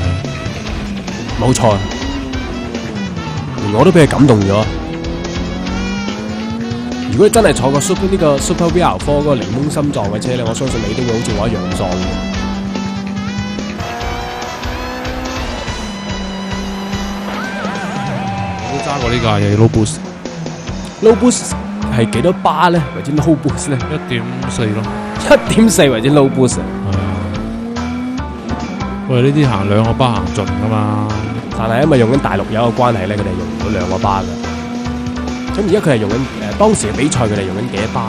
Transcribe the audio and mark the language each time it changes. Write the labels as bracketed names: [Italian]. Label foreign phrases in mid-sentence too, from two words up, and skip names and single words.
[Cantonese] 冇錯，連我都俾佢感動咗。如果你真係坐過呢個 Super VR4 嗰個檸檬心臟嘅車咧，我相信你都會好似我一樣喪嘅。揸過呢架嘢 [English] low boost，low [Cantonese] boost 係幾多巴咧？或者 [English] low boost [Cantonese] 咧？1.4咯，1.4或者 [English] low boost。 [Cantonese] 喂，呢啲行2個巴行盡噶嘛？但係因為用緊大陸油嘅關係咧，佢哋用唔到2個巴㗎。咁而家佢係用緊當時嘅比賽，佢哋用緊幾多巴